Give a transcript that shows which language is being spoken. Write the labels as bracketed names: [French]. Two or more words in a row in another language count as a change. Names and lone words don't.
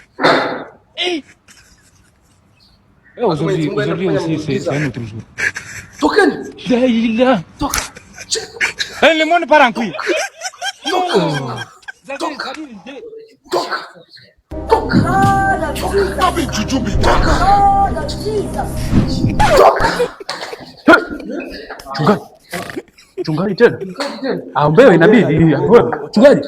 [French] Aujourd'hui, c'est un autre jour. [Lingala] Tokeni. Toka. [French] Le monde part en couille. [Lingala] Toka. [Swahili] Mchungaji tena. Aombewe inabidi. Mchungaji.